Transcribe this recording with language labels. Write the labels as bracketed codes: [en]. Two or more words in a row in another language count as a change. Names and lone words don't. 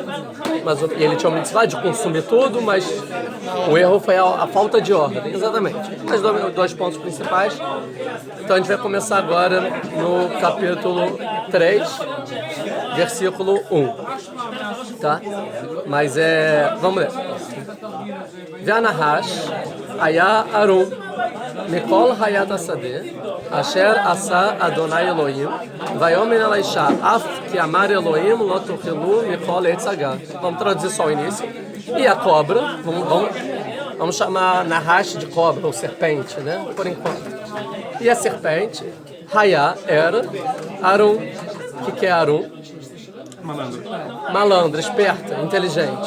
[pt] E ele tinha uma mitzvah de consumir tudo, mas o erro foi a falta de ordem, exatamente. Mas dois pontos principais. Então a gente vai começar agora no capítulo 3, versículo 1. Tá? Mas vamos ler. [he] ונחש היה ערום מכל חית השדה אשר עשה אדוני אלוהים ויאמר אל האשה אף כי אמר אלוהים לא תאכלו מכל עץ הגן. [pt] Vamos traduzir só o início. E a cobra, vamos chamar Nahash de cobra ou serpente, né? Por enquanto. E a serpente, Hayá, era, Arum, o que é Arum? Malandra, esperta, inteligente.